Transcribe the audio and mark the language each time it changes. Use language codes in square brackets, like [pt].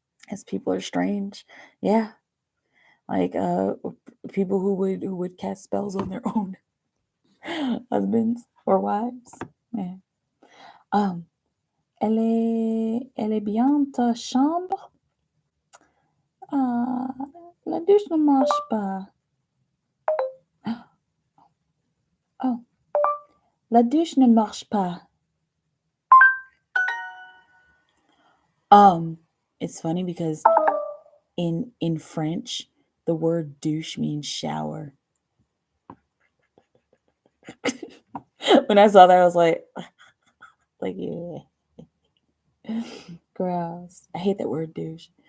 [en] As people are strange, yeah, like people who would cast spells on their own husbands or wives. Yeah. [fr] Elle est bien ta chambre? La douche ne marche pas. Oh, la douche ne marche pas. [en] It's funny because in French, the word douche means shower. When I saw that, I was like, yeah, gross. I hate that word douche.